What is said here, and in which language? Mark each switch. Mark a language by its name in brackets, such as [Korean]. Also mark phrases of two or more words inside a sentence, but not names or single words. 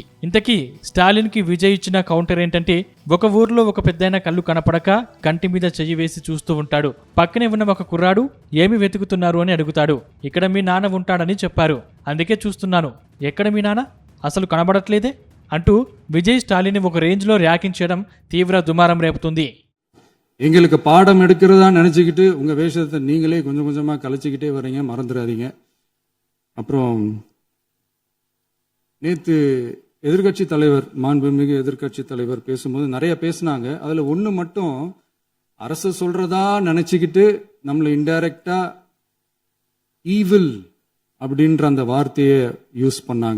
[Telugu] ఇంతకీ స్టాలిన్ కి విజయ్ ఇచ్చిన కౌంటర్ ఏంటంటే, ఒక ఊర్లో ఒక పెద్దయిన కళ్ళు కనపడక కంటి మీద చెయ్యి వేసి చూస్తూ ఉంటాడు. పక్కనే ఉన్న ఒక కుర్రాడు ఏమి వెతుకుతున్నారు అని అడుగుతాడు. ఇక్కడ మీ నాన్న ఉంటాడని చెప్పారు, అందుకే చూస్తున్నాను. ఎక్కడ మీ నాన్న? అసలు కనబడట్లేదే అంటూ విజయ్ స్టాలిన్ ఒక రేంజ్లో ర్యాకింగ్ చేయడం తీవ్ర దుమారం రేపుతుంది. [Tamil] எங்களுக்கு பாடம் எடுக்கிறதா நினச்சிக்கிட்டு உங்கள் வேஷத்தை நீங்களே கொஞ்சம் கொஞ்சமாக கலைச்சிக்கிட்டே வரீங்க, மறந்துடாதீங்க. அப்புறம் நேற்று எதிர்கட்சி தலைவர், மாண்புமிகு எதிர்கட்சி தலைவர் பேசும்போது நிறைய பேசினாங்க. அதில் ஒன்று மட்டும் அரசு சொல்றதா நினச்சிக்கிட்டு நம்மளை இன்டைரக்டா ஈவில் அப்படின்ற அந்த வார்த்தையை யூஸ் பண்ணாங்க.